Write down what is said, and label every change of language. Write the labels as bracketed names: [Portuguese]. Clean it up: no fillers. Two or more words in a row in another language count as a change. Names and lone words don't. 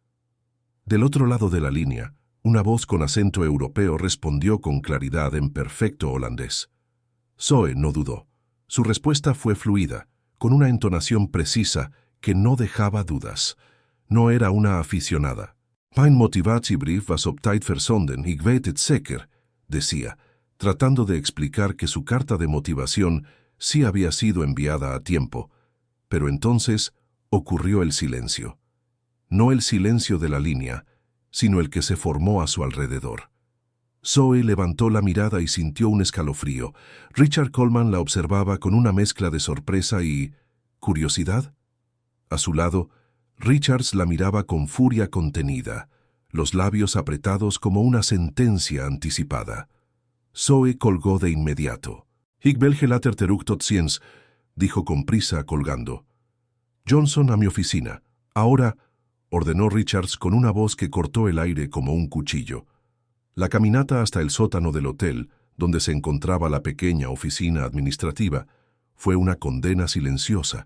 [Spanish] Del otro lado de la línea, una voz con acento europeo respondió con claridad en perfecto holandés. Zoe no dudó. Su respuesta fue fluida, con una entonación precisa que no dejaba dudas. No era una aficionada. [Dutch] «Mijn motivatiebrief was op tijd verzonden, ik weet het zeker», [Spanish] decía, tratando de explicar que su carta de motivación sí había sido enviada a tiempo. Pero entonces ocurrió el silencio. No el silencio de la línea, sino el que se formó a su alrededor. Zoe levantó la mirada y sintió un escalofrío. Richard Coleman la observaba con una mezcla de sorpresa y curiosidad. A su lado, Richards la miraba con furia contenida, los labios apretados como una sentencia anticipada. Zoe colgó de inmediato. [Dutch] «Ik bel je later terug tot ziens», [Spanish] dijo con prisa, colgando. «Johnson a mi oficina. Ahora», ordenó Richards con una voz que cortó el aire como un cuchillo. La caminata hasta el sótano del hotel, donde se encontraba la pequeña oficina administrativa, fue una condena silenciosa.